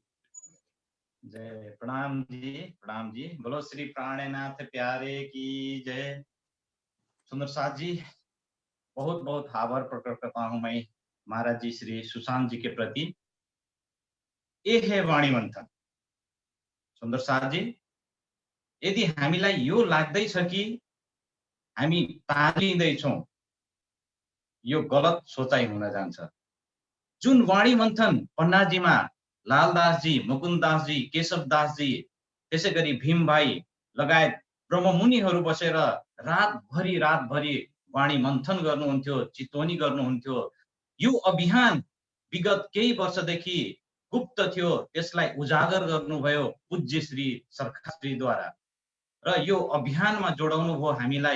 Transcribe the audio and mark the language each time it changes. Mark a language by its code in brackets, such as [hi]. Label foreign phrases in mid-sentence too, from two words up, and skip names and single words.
[hi] जय। प्रणाम जी, प्रणाम जी। बोलो श्री प्राणनाथ प्यारे की जय। सुंदर साथ जी, बहुत बहुत आभार प्रकट करता हूं मैं महाराज जी श्री सुशांत जी के प्रति। ये है वाणी मन्थन। सुंदर साथ जी, [ne] यदि हामीलाई यो लाग्दैछ कि हामी तालिँदैछौँ, यो गलत सोचाइ हुन जान्छ। जुन वाणी मन्थन पन्नाजीमा लालदास जी, मुकुन्ददास जी, केशवदास जी, त्यसै गरी भीम भाइ लगायत ब्रह्ममुनिहरू बसेर रातभरि वाणी मन्थन गर्नुहुन्थ्यो, चितवनी गर्नुहुन्थ्यो। यो अभियान विगत केही वर्षदेखि गुप्त थियो, त्यसलाई उजागर गर्नुभयो पूज्य श्री सरकारद्वारा र यो अभियानमा जोडाउनु भयो हामीलाई।